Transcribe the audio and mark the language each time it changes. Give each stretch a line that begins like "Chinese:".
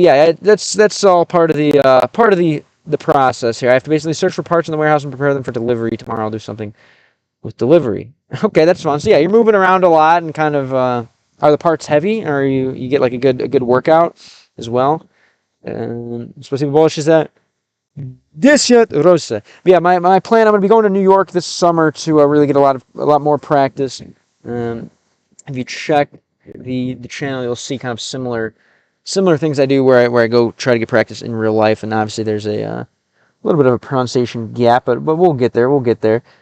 English: Yeah, that's all part of the process here. I have to basically search for parts in the warehouse and prepare them for delivery tomorrow. I'll do something with delivery. Okay, that's fun. So yeah, you're moving around a lot and kind of are the parts heavy, or you get like a good workout as well.
Russian: Спасибо большое за 10 rosa.
English: But yeah, my plan. I'm going to be going to New York this summer to really get a lot more practice. If you check the channel, you'll see kind of similar things I do where I go try to get practice in real life, and obviously there's a little bit of a pronunciation gap, but we'll get there. We'll get there.